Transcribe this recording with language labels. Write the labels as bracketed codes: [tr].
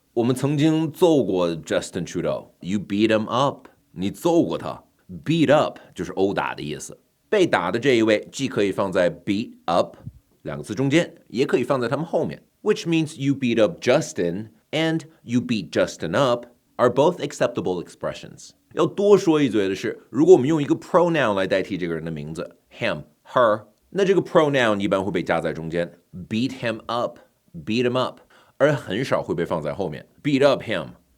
[zh] 我们曾经揍过 Justin Trudeau. [en] You beat him up. [zh] 你揍过他。 Beat up 就是殴打的意思。被打的这一位既可以放在 beat up 两个字中间，也可以放在他们后面。 [en] Which means you beat up Justin and you beat Justin up are both acceptable expressions. [zh] 要多说一嘴的是，如果我们用一个 pronoun 来代替这个人的名字 him, her, 那这个 pronoun 一般会被加在中间 [en] beat him up, beat him up, [zh] 而很少会被放在后面 [en] beat up him.